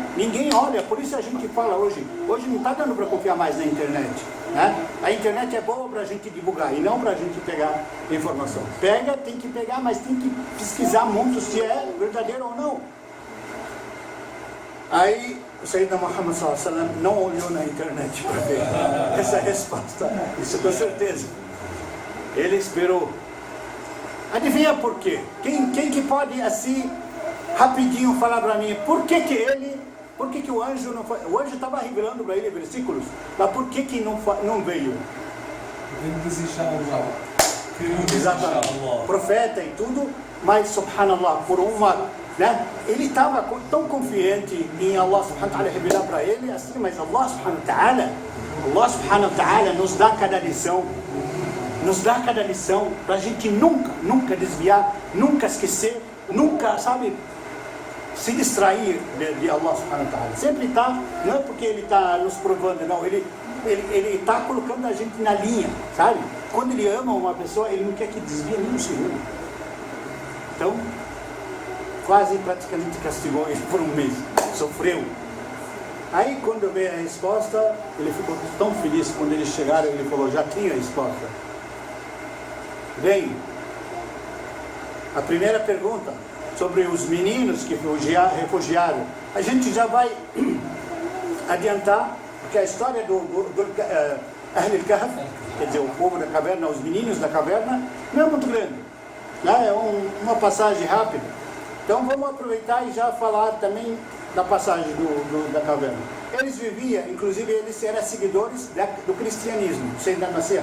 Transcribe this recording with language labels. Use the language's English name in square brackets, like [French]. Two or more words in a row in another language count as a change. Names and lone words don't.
[Portuguese] Ninguém olha, por isso a gente fala hoje não está dando para confiar mais na internet, né? A internet é boa para a gente divulgar e não para a gente pegar informação. Tem que pegar, mas tem que pesquisar muito se é verdadeiro ou não. Aí o Sayyidina Muhammad [Arabic] صلى الله عليه وسلم [Portuguese] não olhou na internet para ver essa resposta, isso com certeza. Ele esperou. Adivinha por quê? Quem que pode assim rapidinho falar para mim por que o anjo não foi? O anjo estava revelando para ele versículos, mas por que não veio? Exatamente. Profeta e tudo, mas subhanallah, por uma, né? Ele estava tão confiante em Allah [Arabic] سبحانه وتعالى [Portuguese] revelar para ele assim, mas Allah [Arabic] سبحانه وتعالى [Portuguese] nos dá cada lição. Nos dá cada lição para a gente nunca desviar, nunca esquecer, nunca, sabe, se distrair de Allah [Arabic] سبحانه وتعالى. [Portuguese] Sempre está, não é porque ele está nos provando, não, ele está colocando a gente na linha, sabe? Quando ele ama uma pessoa, ele não quer que desvie nem um segundo. Então, quase praticamente castigou ele por 1 mês, sofreu. Aí quando veio a resposta, ele ficou tão feliz. Quando eles chegaram, ele falou: já tinha a resposta. Bem, a primeira pergunta sobre os meninos que refugiaram, a gente já vai adiantar, porque a história do Ahl al-Kahf, quer dizer, o povo da caverna, os meninos da caverna, não é muito grande, né? É uma passagem rápida. Então vamos aproveitar e já falar também da passagem da caverna. Eles viviam, inclusive eles eram seguidores do cristianismo, Sayyidina al-Masih.